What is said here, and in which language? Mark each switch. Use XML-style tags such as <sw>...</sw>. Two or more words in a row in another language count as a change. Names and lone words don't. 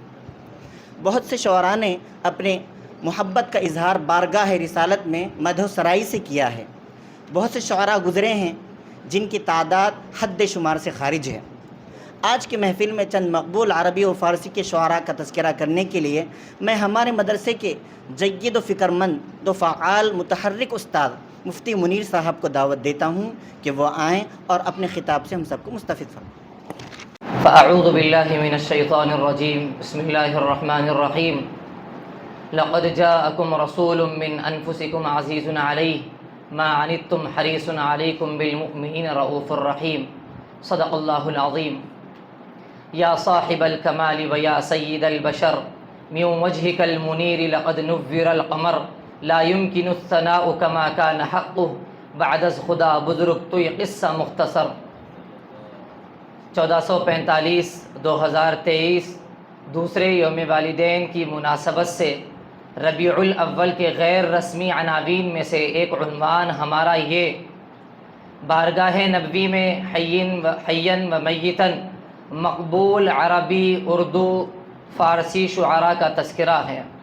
<ur>بہت سے شعراء نے اپنے محبت کا اظہار بارگاہ رسالت میں مدح و سرائی سے کیا ہے۔ بہت سے شعراء گزرے ہیں جن کی تعداد حد شمار سے خارج ہے۔ آج کی محفل میں چند مقبول عربی و فارسی کے شعراء کا تذکرہ کرنے کے لیے میں ہمارے مدرسے کے جید و فکر مند و فعال متحرک استاد مفتی منیر صاحب کو دعوت دیتا ہوں کہ وہ آئیں اور اپنے خطاب سے ہم سب کو مستفید فرمائیں۔</ur> <ar>فاعوذ باللہ من الشیطان الرجیم، بسم اللہ الرحمن الرحیم۔ لقد جاءکم رسول من انفسکم عزیز علیہ ما عنتم حریص علیکم بالمؤمنین رؤوف الرحیم، صدق اللہ العظیم۔ یا صاحب الکمال و یا سید البشر من وجهک المنیر لقد نور القمر لا يمكن الثناء كما كان حقه</ar> <fa>بعد از خدا بزرگ تو یہ قصہ مختصر۔</fa> <ur>1445 دوسرے یوم والدین کی مناسبت سے ربیع الاول کے غیر رسمی عناوین میں سے ایک عنوان ہمارا یہ بارگاہ نبوی میں حیاً و میتاً مقبول عربی، اردو، فارسی شعراء کا تذکرہ ہے۔</ur>